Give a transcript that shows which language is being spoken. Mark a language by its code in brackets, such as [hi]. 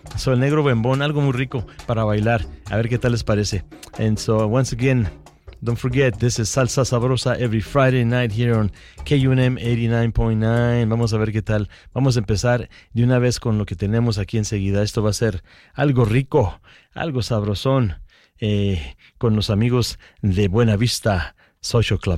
[es] So El Negro Bembón, algo muy rico para bailar. A ver qué tal les parece. [en] And so once again, don't forget, this is Salsa Sabrosa every Friday night here on KUNM 89.9. [es] Vamos a ver qué tal. Vamos a empezar de una vez con lo que tenemos aquí enseguida. Esto va a ser algo rico, algo sabrosón, con los amigos de Buena Vista Social Club.